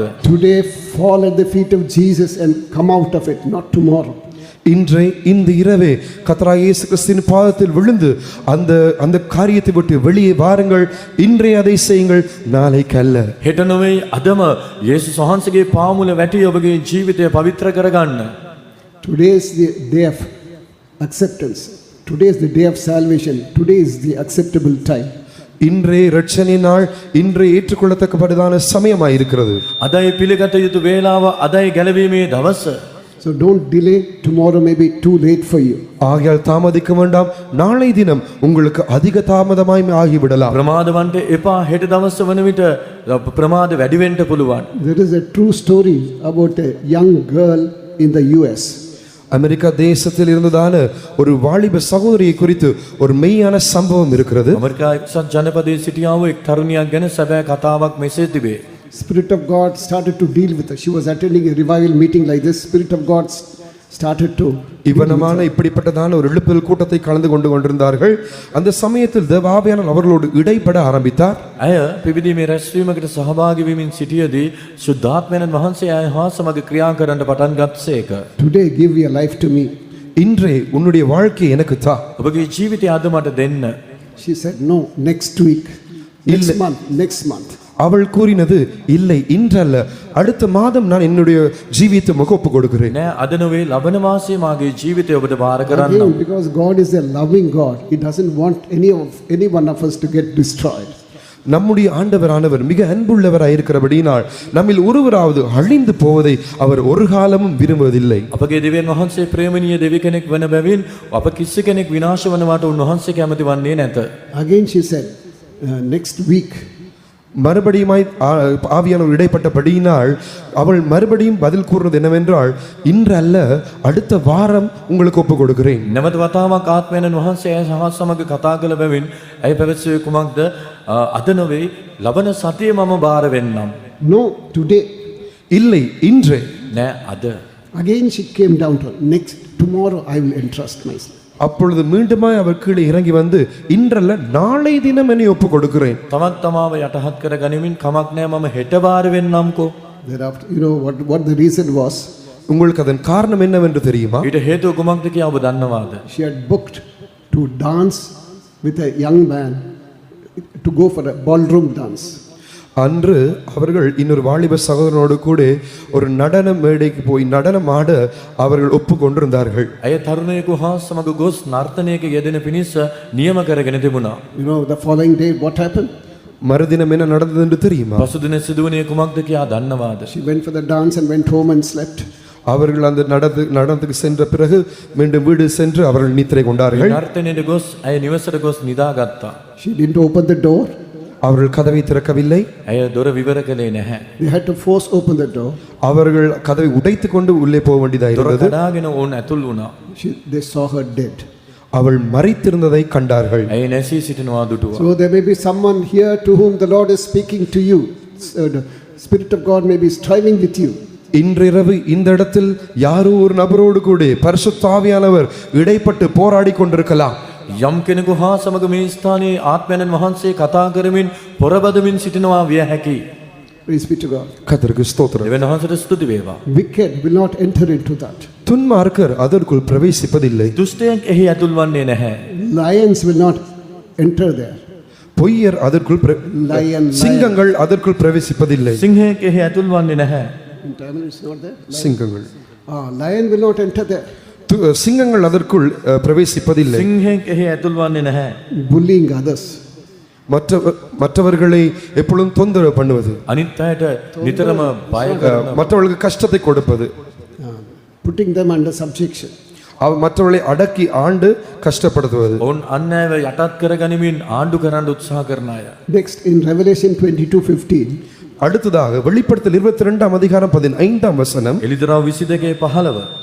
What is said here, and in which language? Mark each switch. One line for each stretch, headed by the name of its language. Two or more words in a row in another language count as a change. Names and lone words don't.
English: Today fall at the feet of Jesus and come out of it, not tomorrow.
Tamil: இன்றே இந்த இரவே கர்த்தராகிய இயேசு கிறிஸ்துவின் பாதத்தில் விழுந்து அந்த காரியத்தை விட்டு வெளியே வாருங்கள். இன்றே அதை செய்யுங்கள், நாளைக்கு அல்ல.
Sinhala: හෙට නොවේ අදම යේසුස් වහන්සේගේ පාමුල වැටි ඔබගේ ජීවිතය පවිත්‍ර කරගන්න.
English: Today is the day of acceptance. Today is the day of salvation. Today is the acceptable time.
Tamil: இன்றே இரட்சணிய நாள், இன்றே ஏற்றுக்கொள்ளத்தக்கபடியான சமயமாய் இருக்கிறது.
Sinhala: අදයි පිළිගත යුතු වේලාව, අදයි ගැලවීමේ දවස.
English: So don't delay. Tomorrow may be too late for you.
Tamil: ஆகையால் தாமதிக்க வேண்டாம். நாளை தினம் உங்களுக்கு அதிக தாமதமாய் ஆகிவிடலாம்.
Sinhala: ප්‍රමාදවන්ට එපා. හෙට දවස වන විට ප්‍රමාද වැඩි වෙන්න පුළුවන්.
English: There is a true story about a young girl in the US.
Tamil: அமெரிக்கா தேசத்தில் இருந்ததான ஒரு வாலிப சகோதரியை குறித்து ஒரு மெய்யான சம்பவம் இருக்கிறது.
Sinhala: ඇමරිකා එක්සත් ජනපදයේ සිටියා වූ එක් තරුණියක් ගැන සැබෑ කතාවක් මෙසේ තිබේ.
English: Spirit of God started to deal with her. She was attending a revival meeting like this. Spirit of God started to
Tamil: இவனமான இப்படிப்பட்டதான ஒரு எழுப்புதல் கூட்டத்தை கலந்து கொண்டிருந்தார்கள். அந்த சமயத்தில் தேவ ஆவியானவர் அவர்களோடு இடைப்பட ஆரம்பித்தார்.
Sinhala: ඇය පිබිදීමේ රැස්වීමකට සහභාගී වෙමින් සිටියේදී සුද්ධාත්මයන් වහන්සේ ඇය හා සමග ක්‍රියා කරන්න පටන් ගත්සේක.
English: Today give your life to me.
Tamil: இன்றே உன்னுடைய வாழ்க்கை எனக்கு தா.
Sinhala: ඔබගේ ජීවිතය අද මට දෙන්න.
English: She said no, next week, next month.
Tamil: அவள் கூறினது இல்லை, இன்றல்ல, அடுத்த மாதம் நான் என்னுடைய ஜீவித்தை ஒப்பு கொடுக்கிறேன்.
Sinhala: නෑ අද නොවේ ලබන මාසයේ මාගේ ජීවිතය ඔබට බාර කරන්න.
English: Again, because God is a loving God, He doesn't want any one of us to get destroyed.
Tamil: நம்முடைய ஆண்டவரானவர் மிக அன்புள்ளவராய் இருக்கிறபடியினால் நம்மில் ஒருவராவது அழிந்து போவதை அவர் ஒரு காலமும் விரும்புவதில்லை.
Sinhala: අපගේ දෙවියන් වහන්සේ ප්‍රේමණීය දෙවි කෙනෙක් වන බැවින් අප කිසි කෙනෙක් විනාශ වනවාට උන්වහන්සේ කැමති වන්නේ නැත.
English: Again she said, next week.
Tamil: மறுபடியுமாய் ஆவியானவர் இடைப்பட்டபடியினால் அவள் மறுபடியும் பதில் கூறுவது என்னவென்றால், இன்று அல்ல, அடுத்த வாரம் உங்களுக்கு ஒப்பு கொடுக்கிறேன்.
Sinhala: නැවත වතාවක් ආත්මයන් වහන්සේ ඇය සහ සමග කතා කළ බැවින් ඇය පැවසුවේ කුමක්ද? අද නොවේ ලබන සතියේ මම බාර වෙන්නම්.
English: No, today.
Tamil: இல்லை, இன்று.
Sinhala: නෑ අද.
English: Again she came down to tomorrow I will entrust myself.
Tamil: அப்பொழுது மீண்டுமாய் அவர் கீழே இறங்கி வந்து, இன்றல்ல, நாளை தினம் என்னை ஒப்பு கொடுக்கிறேன்.
Sinhala: තමත් තමාව යටහත් කර ගනිමින් කමක් නෑ මම හෙට බාර වෙන්නම්කෝ.
English: Thereafter, you know what the reason was?
Tamil: உங்களுக்கு அதன் காரணம் என்னவென்று தெரியுமா?
Sinhala: ඊට හේතුව කුමක්ද කියලා ඔබ දන්නවාද?
English: She had booked to dance with a young man, to go for a ballroom dance.
Tamil: அன்று அவர்கள் இன்னொரு வாலிப சகோதரனோடு கூட ஒரு நடன மேடைக்கு போய் நடனம் ஆட அவர்கள் ஒப்புக்கொண்டிருந்தார்கள்.
Sinhala: ඇය තරුණයෙකු හා සමග ගොස් නර්තනයක යෙදෙන පිණිස නියම කරගෙන තිබුණා.
English: You know the following day what happened?
Tamil: மறுதினம் என்ன நடந்தது என்று தெரியுமா?
Sinhala: පසුදින සිදුවුණේ කුමක්ද කියලා දන්නවාද?
English: She went for the dance and went home and slept.
Tamil: அவர்கள் அந்த நடனத்துக்கு சென்ற பிறகு மீண்டும் வீடு சென்று அவர்கள் நித்திரை கொண்டார்கள்.
Sinhala: නර්තනයේ ගොස් ඇය නිවසට ගොස් නිදාගත්තා.
English: She didn't open the door.
Tamil: அவர்கள் கதவை திறக்கவில்லை.
Sinhala: ඇය දොර විවර කළේ නැහැ.
English: They had to force open the door.
Tamil: அவர்கள் கதவை உடைத்துக் கொண்டு உள்ளே போக வேண்டியதாக
Sinhala: දොර
Tamil: இருந்தது.
Sinhala: කඩාගෙන ඕන් ඇතුල් වුණා.
English: They saw her dead.
Tamil: அவள் மரித்திருந்ததை கண்டார்கள்.
Sinhala: ඇය නැසී සිටිනවා දුටුවා.
English: So there may be someone here to whom the Lord is speaking to you. So the Spirit of God may be striving with you.
Tamil: இன்றிரவு இந்த இடத்தில் யாரோ ஒரு நபரோடு கூட பரிசுத்த ஆவியானவர் இடைப்பட்டு போராடி கொண்டிருக்கலாம்.
Sinhala: යම් කෙනෙකු හා සමග මේ ස්ථානයේ ආත්මයන් වහන්සේ කතා කරමින් පොරබදමින් සිටිනවා විය හැකියි.
English: Praise be to God.
Tamil: கர்த்தருக்கு ஸ்தோத்திரம்.
Sinhala: දෙවියන් වහන්සේට ස්තුති වේවා.
English: Wicked will not enter into that.
Tamil: துன்மார்க்கர் அதற்குள் பிரவேசிப்பதில்லை.
Sinhala: දුෂ්ටයන් එහි ඇතුල් වන්නේ නැහැ.
English: Lions will not enter there.
Tamil: பொய்யர் அதற்குள்
English: Lion.
Tamil: சிங்கங்கள் அதற்குள் பிரவேசிப்பதில்லை.
Sinhala: සිංහයෙක් එහි ඇතුල් වන්නේ නැහැ.
English: In Tamil it's not there.
Tamil: சிங்கங்கள்
English: Lion will not enter there.
Tamil: சிங்கங்கள் அதற்குள் பிரவேசிப்பதில்லை.
Sinhala: සිංහයෙක් එහි ඇතුල් වන්නේ නැහැ.
English: Bullying others.
Tamil: மற்றவர்களை எப்பொழுதும் தொந்தரவு பண்ணுவது,
Sinhala: අනිත් අයට නිතරම බය කරන,
Tamil: மற்றவர்களுக்கு கஷ்டத்தை கொடுப்பது,
English: Putting them under subjection.
Tamil: மற்றவர்களை அடக்கி ஆண்டு கஷ்டப்படுத்துவது.
Sinhala: ඔවුන් අන් අයව යටත් කරගනිමින් ආණ්ඩු කරන්න උත්සාහ කරන අය.
English: Next, in Revelation 22:15,
Tamil: அடுத்ததாக வெளிப்படுத்தல் 22ஆம் அதிகாரம் 15ஆம் வசனம்,
Sinhala: එලිදරව් 22:15